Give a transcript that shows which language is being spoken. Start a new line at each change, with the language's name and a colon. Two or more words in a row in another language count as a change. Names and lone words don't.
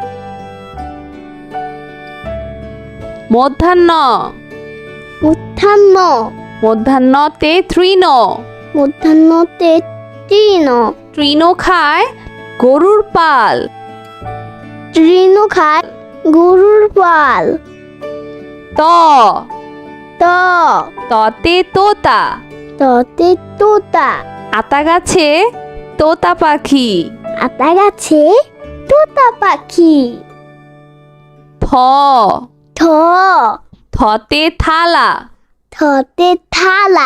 Bangla: মধ্যাহ্ন, মধ্যাহ্ন, মধ্যাহ্নতে তৃণ। মধ্যাহ্নতে তৃণ। তৃণ খায় গরুর পাল। তৃণ খায় গরুর পাল। ত, ত, ততে তোতা। ততে তোতা। আতা গাছে তোতা পাখি। আতা গাছে তোতা পাখি। থ, থ, থতে থালা। থতে থালা।